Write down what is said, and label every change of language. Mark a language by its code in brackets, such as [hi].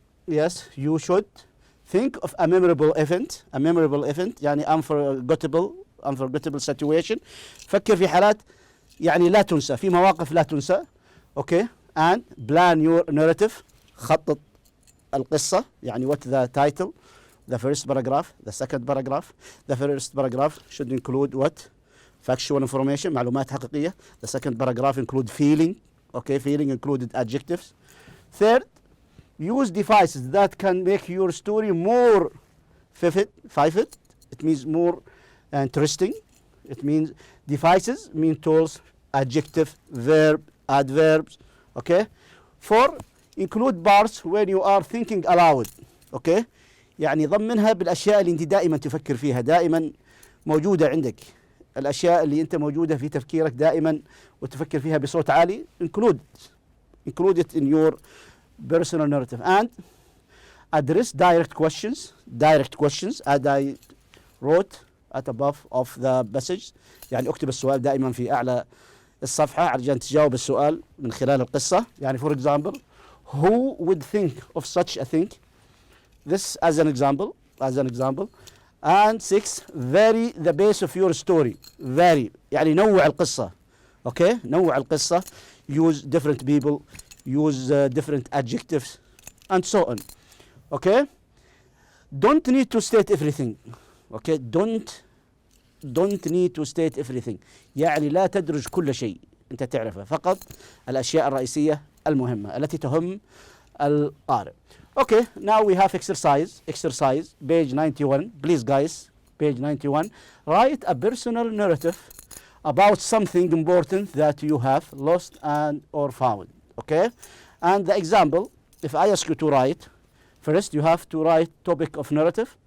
[en] Yes, you should think of a memorable event, [ar] يعني [en] unforgettable situation. [ar] فكر في حالات يعني لا تنسى، في مواقف لا تنسى. [en] Okay, and plan your narrative. [ar] خطط القصة، يعني [en] what the title, the first paragraph, the second paragraph. The first paragraph should include what? Factual information, [ar] معلومات حقيقية. [en] The second paragraph include feeling. Okay, feeling included adjectives. Third, use devices that can make your story more vivid. It means more interesting. It means devices mean tools, adjective, verb, adverbs. Okay. 4, include parts when you are thinking aloud. Okay. [ar] يعني ضمنها بالأشياء اللي أنت دائما تفكر فيها، دائما موجودة عندك، الأشياء اللي أنت موجودة في تفكيرك دائما وتفكر فيها بصوت عالي. [en] include it in your personal narrative. And address direct questions as I wrote at above of the message. [ar] يعني اكتب السؤال دائما في أعلى الصفحة عشان تجاوب السؤال من خلال القصة. يعني [en] for example, who would think of such a thing? This as an example, and 6 vary the base of your story. [ar] Vary يعني نوع القصة. Okay, نوع القصة. [en] Use different people, use different adjectives, and so on. Okay, don't need to state everything. Okay, don't need to state everything. [ar] يعني لا تدرج كل شيء أنت تعرفه، فقط الأشياء الرئيسية المهمة التي تهم القارئ. [en] Okay, now we have exercise, page 91. Please guys, page 91. Write a personal narrative about something important that you have lost and or found. Okay, and the example, if I ask you to write, first you have to write topic of narrative.